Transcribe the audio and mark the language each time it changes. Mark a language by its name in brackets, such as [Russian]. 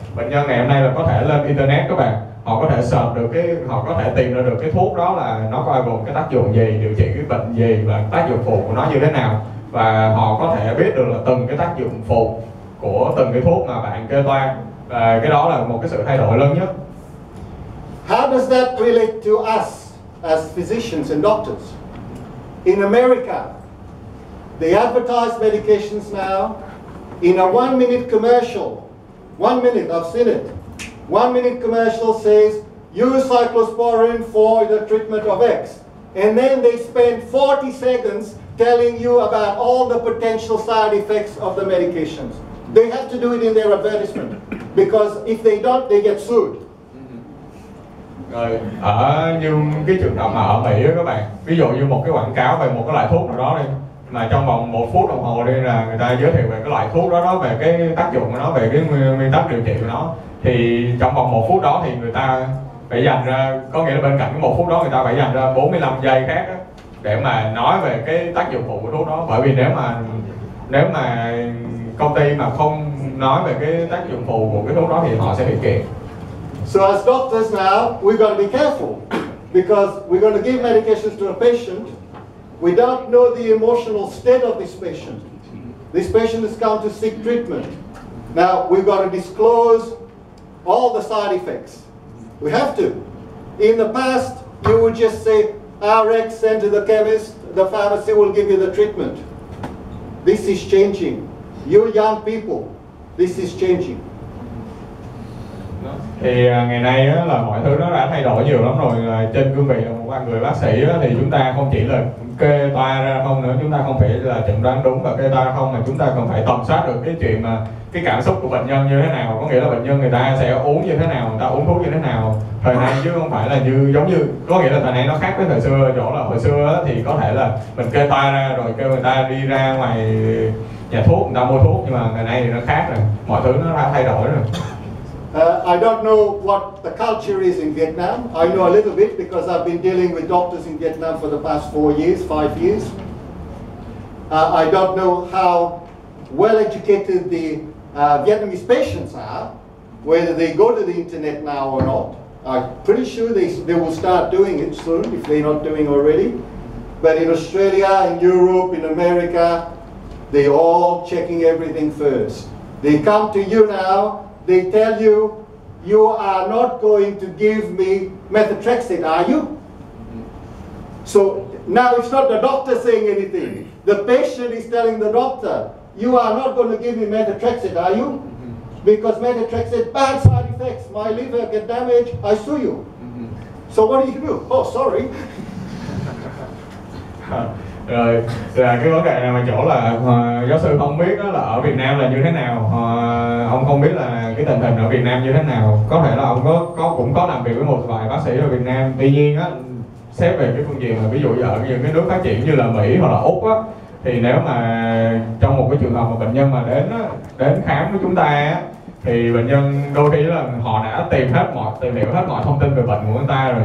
[Vietnamese] Bệnh nhân ngày hôm nay là có thể lên internet các bạn, họ có thể search được họ có thể tìm ra được cái thuốc đó là nó bao gồm cái tác dụng gì, điều trị cái bệnh gì và tác dụng phụ của nó như thế nào, và họ có thể biết được là từng cái tác dụng phụ của từng cái thuốc mà bạn kê toan, và cái đó là một cái sự thay đổi lớn nhất. [English] How does that relate to us as physicians and doctors? In America, they advertise medications now in a 1-minute commercial. 1 minute, I've seen it. 1-minute commercial says, use cyclosporin for the treatment of X. And then they spend 40 seconds telling you about all the potential side effects of the medications. They have to do it in their advertisement, because if they don't, they get sued. [Vietnamese] Rồi, ở như cái trường hợp mà ở Mỹ á các bạn, ví dụ như một cái quảng cáo về một cái loại thuốc nào đó đi, mà trong vòng 1 phút đồng hồ đi là người ta giới thiệu về cái loại thuốc đó, về cái tác dụng của nó, về cái nguyên tắc điều trị của nó, thì trong vòng 1 phút đó thì người ta phải dành ra, có nghĩa là bên cạnh cái 1 phút đó người ta phải dành ra 45 giây khác đó, để mà nói về cái tác dụng phụ của thuốc đó. Bởi vì nếu mà công ty mà không nói về cái tác dụng phụ của cái thuốc đó thì họ sẽ bị kiện. [English] So as doctors now, we've got to be careful, because we're going to give medications to a patient. We don't know the emotional state of this patient. This patient has come to seek treatment. Now we've got to disclose all the side effects. We have to. In the past, you would just say, RX, send to the chemist, the pharmacy will give you the treatment. This is changing. You young people, this is changing. [Vietnamese] Thì ngày nay á, là mọi thứ nó đã thay đổi nhiều lắm rồi. Trên cương vị là một người bác sĩ á, thì chúng ta không chỉ là kê toa ra không nữa, chúng ta không phải là chẩn đoán đúng và kê toa không, mà chúng ta còn phải tầm soát được cái chuyện mà cái cảm xúc của bệnh nhân như thế nào. Có nghĩa là bệnh nhân người ta sẽ uống như thế nào, người ta uống thuốc như thế nào thời nay, chứ không phải là giống như, có nghĩa là thời nay nó khác với thời xưa, chỗ là hồi xưa á, thì có thể là mình kê toa ra rồi kêu người ta đi ra ngoài nhà thuốc người ta mua thuốc, nhưng mà ngày nay thì nó khác rồi, mọi thứ nó đã thay đổi rồi. [English] I don't know what the culture is in Vietnam. I know a little bit because I've been dealing with doctors in Vietnam for the past 5 years. I don't know how well educated the Vietnamese patients are, whether they go to the internet now or not. I'm pretty sure they will start doing it soon if they're not doing already. But in Australia, in Europe, in America, they're all checking everything first. They come to you now. They tell you, you are not going to give me methotrexate, are you? So now it's not the doctor saying anything. The patient is telling the doctor, you are not going to give me methotrexate, are you? Because methotrexate, bad side effects, my liver get damaged, I sue you. So what do? Oh, sorry. [Vietnamese] Rồi cái vấn đề này mà chỗ là giáo sư không biết đó là ở Việt Nam là như thế nào, ông không biết là cái tình hình ở Việt Nam như thế nào. Có thể là ông cũng có làm việc với một vài bác sĩ ở Việt Nam, tuy nhiên á, xét về cái phương diện là ví dụ ở những cái nước phát triển như là Mỹ hoặc là Úc á, thì nếu mà trong một cái trường hợp mà bệnh nhân mà đến khám với chúng ta á, thì bệnh nhân đôi khi là họ đã tìm hiểu hết mọi thông tin về bệnh của người ta rồi.